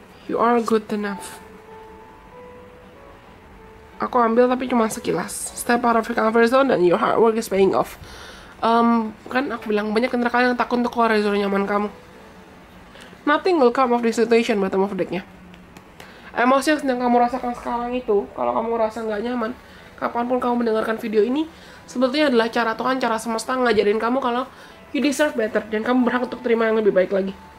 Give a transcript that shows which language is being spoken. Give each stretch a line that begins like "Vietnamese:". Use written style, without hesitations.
English: You are good enough.
Indonesian: Aku ambil tapi cuma sekilas.
English: Step out of your comfort zone and your hard work is paying off.
Indonesian: Kan aku bilang banyak antara kalian yang takut untuk keluar dari zona nyaman kamu.
English: Nothing will come of this situation, bottom of deck-
Indonesian: nya. Emosi yang sedang kamu rasakan sekarang itu, kalau kamu rasa nggak nyaman, kapanpun kamu mendengarkan video ini, sebetulnya adalah cara Tuhan, cara semesta ngajarin kamu kalau
English: you deserve better
Indonesian: dan kamu berhak untuk terima yang lebih baik lagi.